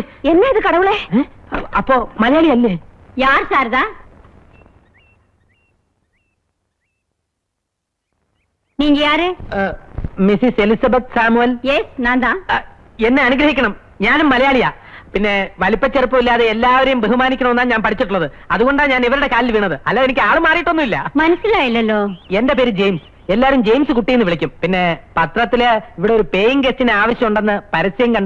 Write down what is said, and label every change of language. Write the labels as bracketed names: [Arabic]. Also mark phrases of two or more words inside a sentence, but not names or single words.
[Tamil] என்ன இது கடவுளே? [Malayalam] അപ്പോ മലയാളി അല്ലേ? [Tamil] யார் சாரதா? நீங்க யாரு? [Malayalam] മിസ്സിസ് എലിസബത്ത് സാമുവൽ. [Tamil] எஸ், நான் தான். [Malayalam] എന്നെ അനുഗ്രഹിക്കണം, ഞാനും മലയാളിയാ. പിന്നെ വലിപ്പച്ചെറുപ്പമില്ലാതെ എല്ലാവരെയും ബഹുമാനിക്കണമെന്നാണ് ഞാൻ പഠിച്ചിട്ടുള്ളത്. അതുകൊണ്ടാണ് ഞാൻ ഇവരുടെ കാലിൽ വീണത്, അല്ല എനിക്ക് ആള് മാറിയിട്ടൊന്നുമില്ല. മനസ്സിലായില്ലല്ലോ. എന്റെ പേര് ജെയിംസ്, എല്ലാരും ജെയിംസ് കുട്ടിയെന്ന് വിളിക്കും. പിന്നെ പത്രത്തില് ഇവിടെ ഒരു പേയിങ് ഗസ്റ്റിന് ആവശ്യമുണ്ടെന്ന് പരസ്യം കണ്ടു.